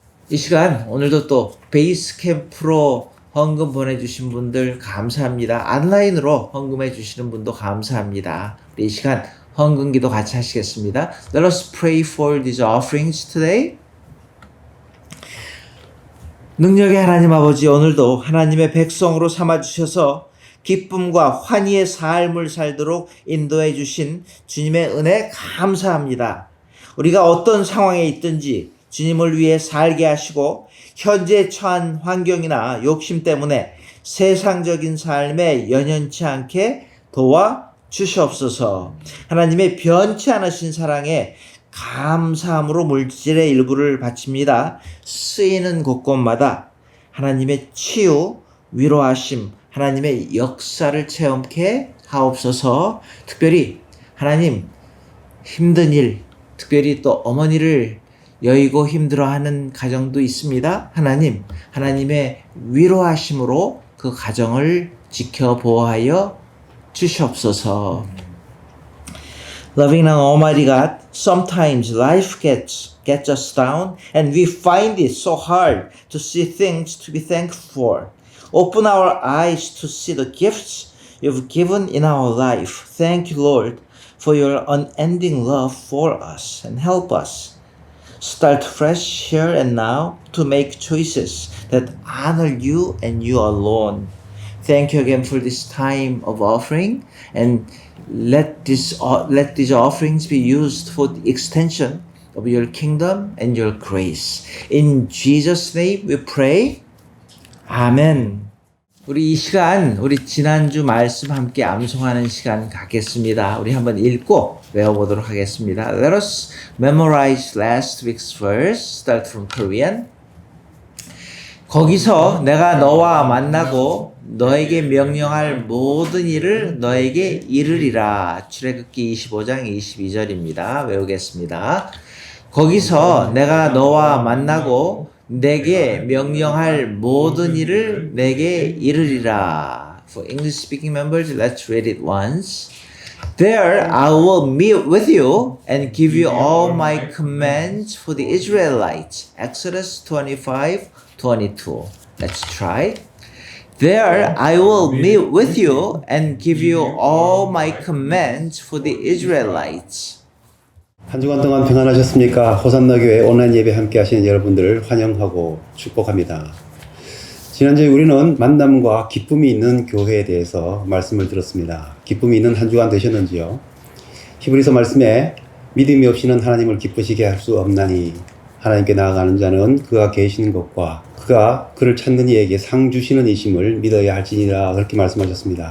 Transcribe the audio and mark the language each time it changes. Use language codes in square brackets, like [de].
[ko] 이 시간 오늘도 또 베이스 캠프로 헌금 보내주신 분들 감사합니다. 온라인으로 헌금해 주시는 분도 감사합니다. 우리 이 시간 헌금 기도 같이 하시겠습니다. [en] Let us pray for these offerings today. [ko] 능력의 하나님 아버지, 오늘도 하나님의 백성으로 삼아주셔서 기쁨과 환희의 삶을 살도록 인도해 주신 주님의 은혜 감사합니다. 우리가 어떤 상황에 있든지 주님을 위해 살게 하시고 현재 처한 환경이나 욕심 때문에 세상적인 삶에 연연치 않게 도와 주시옵소서. 하나님의 변치 않으신 사랑에 감사함으로 물질의 일부를 바칩니다. 쓰이는 곳곳마다 하나님의 치유, 위로하심, 하나님의 역사를 체험케 하옵소서. 특별히 하나님 힘든 일, 특별히 또 어머니를 여의고 힘들어하는 가정도 있습니다. 하나님, 하나님의 위로하심으로 그 가정을 지켜보호하여 주시옵소서. [en] Loving and Almighty God, sometimes life gets us down and we find it so hard to see things to be thankful for. Open our eyes to see the gifts you've given in our life. Thank you, Lord, for your unending love for us, and help us start fresh here and now to make choices that honor you and you alone. Thank you again for this time of offering, and let these offerings be used for the extension of your kingdom and your grace. In Jesus' name we pray. 아멘. [ko] 우리 이 시간, 우리 지난주 말씀 함께 암송하는 시간 갖겠습니다. 우리 한번 읽고 외워보도록 하겠습니다. [en] Let us memorize last week's verse. Start from Korean. [ko] 거기서 내가 너와 만나고 너에게 명령할 모든 일을 너에게 이르리라. 출애굽기 25장 22절입니다. 외우겠습니다. 거기서 내가 너와 만나고 내게 명령할 모든 일을 내게 이르리라. [en] For English speaking members, let's read it once. There I will meet with you and give you all my commands for the Israelites. Exodus 25:22. Let's try. There I will meet with you and give you all my commands for the Israelites. [ko] 한 주간 동안 평안하셨습니까? 호산나 교회 온라인 예배 함께 하시는 여러분들을 환영하고 축복합니다. 지난주에 우리는 만남과 기쁨이 있는 교회에 대해서 말씀을 들었습니다. 기쁨이 있는 한 주간 되셨는지요? 히브리서 말씀에 믿음이 없이는 하나님을 기쁘시게 할 수 없나니 하나님께 나아가는 자는 그가 계시는 것과 그가 그를 찾는 이에게 상 주시는 이심을 믿어야 할지니라 그렇게 말씀하셨습니다.